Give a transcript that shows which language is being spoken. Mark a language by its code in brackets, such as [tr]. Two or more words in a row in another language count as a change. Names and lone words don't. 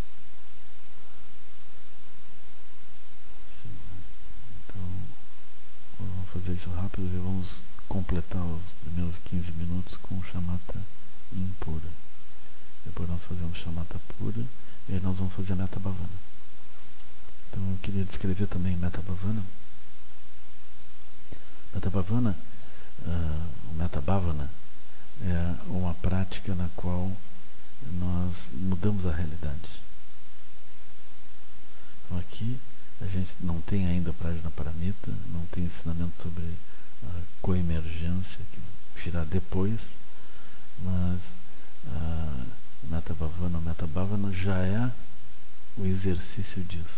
[pt] Sim. Então vamos fazer isso rápido e vamos completar os primeiros 15 minutos com shamatha impura. Depois nós fazemos shamatha pura e aí nós vamos fazer [pi] metta bhavana. [pt] Então eu queria descrever também [pi] metta bhavana. Metta bhavana, [pt] o [pi] metta bhavana [pt] é uma prática na qual nós mudamos a realidade. Então aqui a gente não tem ainda Prajnaparamita, não tem ensinamento sobre a coemergência, que virá depois, mas [pi] Metta Bhavana [pt] já é o exercício disso.